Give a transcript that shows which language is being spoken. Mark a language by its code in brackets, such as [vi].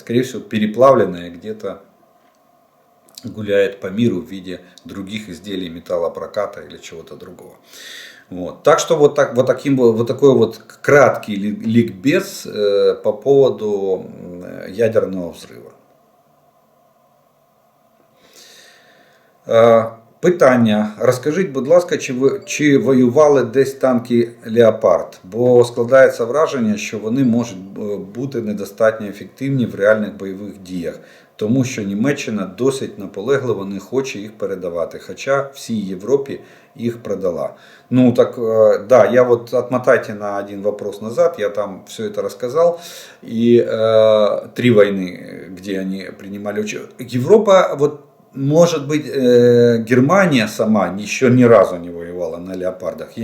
[ru] Скорее всего, переплавленная где-то гуляет по миру в виде других изделий металлопроката или чего-то другого. Вот. Так что вот такой вот краткий ликбез по поводу ядерного взрыва. [uk] Питання. Розкажіть, будь ласка, чи воювали десь танки «Леопард»? Бо складається враження, що вони можуть бути недостатньо ефективні в реальних бойових діях. Тому що Німеччина досить наполегливо не хоче їх передавати. Хоча всій Європі их продала. [ru] Ну так, да, я вот отмотайте на один вопрос назад, я там все это рассказал. И 3 войны, где они принимали участие. Европа, вот может быть, Германия сама еще ни разу не воевала на «Леопардах».